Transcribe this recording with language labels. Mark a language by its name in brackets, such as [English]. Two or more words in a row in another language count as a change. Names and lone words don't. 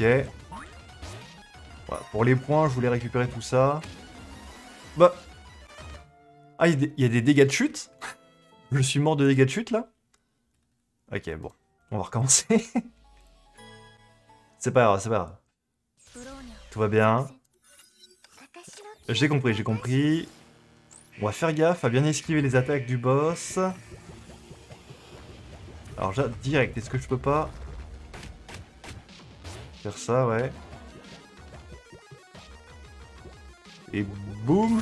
[French] Voilà, pour les points, je voulais récupérer tout ça. Bah. Ah, il y a des dégâts de chute. Je suis mort de dégâts de chute là. Ok, bon. On va recommencer. C'est pas grave, c'est pas grave. ブローニャ Tout va bien. [Japanese] 私の [French] J'ai compris, j'ai compris. On va faire gaffe à bien esquiver les attaques du boss. Alors direct, est-ce que je peux pas faire ça, ouais. Et boum.